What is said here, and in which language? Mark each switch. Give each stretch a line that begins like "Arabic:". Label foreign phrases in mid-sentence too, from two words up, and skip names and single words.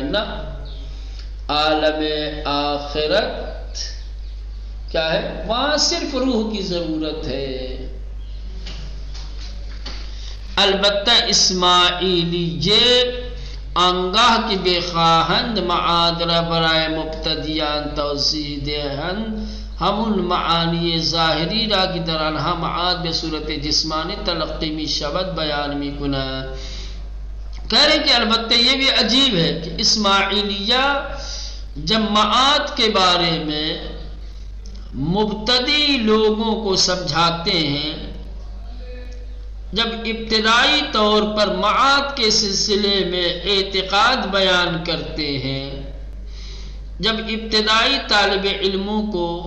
Urdu: نہ، عالم آخرت کیا ہے؟ وہاں صرف روح کی ضرورت ہے.
Persian: البتہ اسماعیلیه آنگاه که بخواهند معاد را برای مبتدیان توضیح دهند همون معانی ظاهری را که در آنها معاد به صورت جسمانی تلقی می شود بیان می کند.
Urdu: کہہ رہے کہ البتہ یہ بھی عجیب ہے کہ اسماعیلیہ جب معاد کے بارے میں مبتدی لوگوں کو سمجھاتے ہیں، جب ابتدائی طور پر معاد کے سلسلے میں اعتقاد بیان کرتے ہیں، جب ابتدائی طالب علموں کو